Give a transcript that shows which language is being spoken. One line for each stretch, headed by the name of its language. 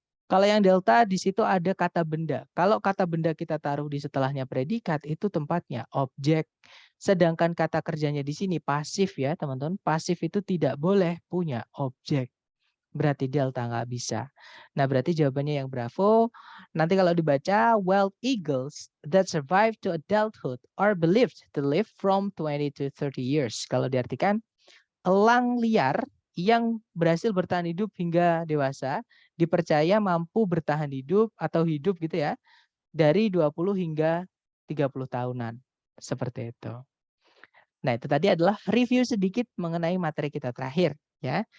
Indonesian: Kalau yang delta di situ ada kata benda. Kalau kata benda kita taruh di setelahnya predikat itu tempatnya objek. Sedangkan kata kerjanya di sini pasif ya teman-teman. Pasif itu tidak boleh punya objek. Berarti delta nggak bisa. Nah berarti jawabannya yang bravo. Nanti kalau dibaca,
English: wild eagles that survive to adulthood are believed to live from 20 to 30 years.
Indonesian: Kalau diartikan, elang liar yang berhasil bertahan hidup hingga dewasa dipercaya mampu bertahan hidup atau hidup gitu ya dari 20 hingga 30 tahunan. Seperti itu. Nah, itu tadi adalah review sedikit mengenai materi kita terakhir ya.